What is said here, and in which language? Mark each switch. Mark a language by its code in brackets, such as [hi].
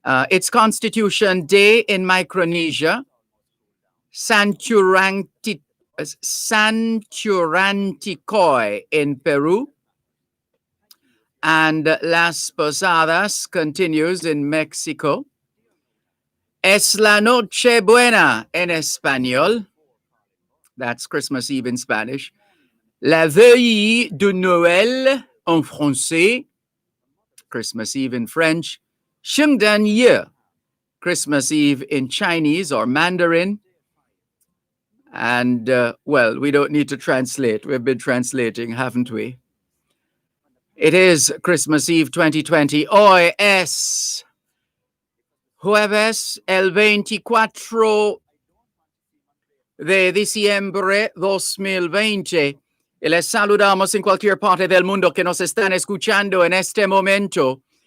[en] It's Constitution Day in Micronesia, Santuranticoy in Peru, and Las Posadas continues in Mexico. [es] Es la Noche Buena en español. [en] That's Christmas Eve in Spanish. [fr] La Veille de Noël en français. [en] Christmas Eve in French. [zh] Shengdan Ye. [en] Christmas Eve in Chinese or Mandarin. And, well, we don't need to translate. We've been translating, haven't we? It is Christmas Eve 2020. [es] Hoy es Jueves, el 24 de diciembre 2020. Y les saludamos en cualquier parte del mundo que nos están escuchando en este momento.